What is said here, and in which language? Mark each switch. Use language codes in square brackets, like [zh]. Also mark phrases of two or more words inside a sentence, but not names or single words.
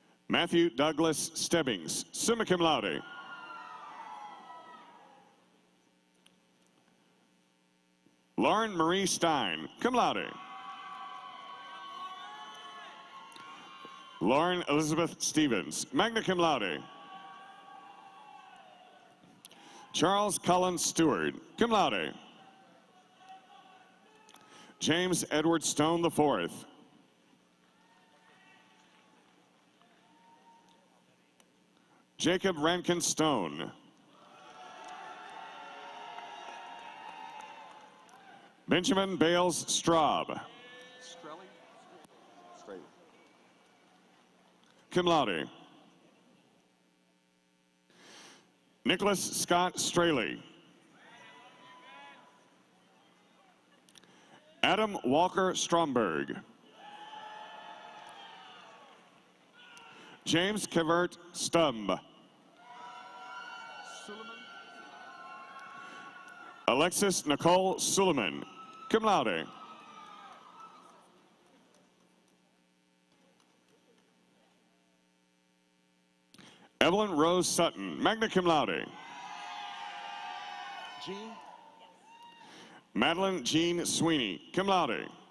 [en] Matthew Douglas Stebbings, [la] summa cum laude. [en] Lauren Marie Stein, [la] cum laude. [en] Lauren Elizabeth Stevens, [la] magna cum laude. [en] Charles Cullen Stewart, [la] cum laude. [en] James Edward Stone IV. Jacob Rankin Stone. Benjamin Bales Straub. [la] Cum laude. [en] Nicholas Scott Straley. Adam Walker Stromberg. James Kevert Stumb. Alexis Nicole Suleiman, [la] cum laude. [en] Evelyn Rose Sutton, [la] magna cum laude. [en] Jean? Madeline Jean Sweeney, [la] cum laude.